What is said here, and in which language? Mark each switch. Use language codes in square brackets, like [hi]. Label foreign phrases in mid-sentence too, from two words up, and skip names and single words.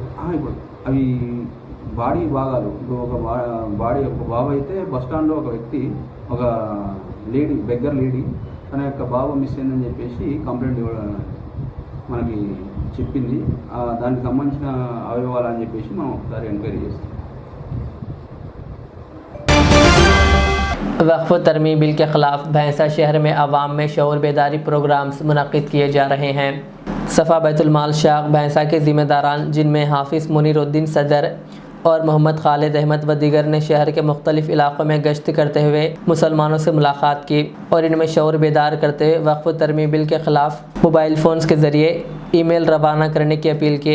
[te] ఇప్పుడు అవి బాడీ భాగాలు. ఇప్పుడు ఒక బాడీ ఒక బాబు అయితే బస్ స్టాండ్లో ఒక వ్యక్తి ఒక [en] lady beggar lady [te] తన యొక్క బాబు మిస్ అయిందని చెప్పేసి కంప్లైంట్ మనకి చెప్పింది. దానికి సంబంధించిన అవయవాలు అని చెప్పేసి మనం ఒకసారి ఎంక్వైరీ చేస్తాం. [ur] وقف و ترمیم بل کے خلاف بھینسہ شہر میں عوام میں شعور بیداری پروگرامز منعقد کیے جا رہے ہیں. صفا بیت المال شاخ بھینسہ کے ذمہ داران جن میں حافظ منیر الدین صدر اور محمد خالد احمد و دیگر نے شہر کے مختلف علاقوں میں گشت کرتے ہوئے مسلمانوں سے ملاقات کی اور ان میں شعور بیدار کرتے ہوئے وقف و ترمیم بل کے خلاف [en] mobile phones [ur] کے ذریعے ای میل روانہ کرنے کی اپیل کی.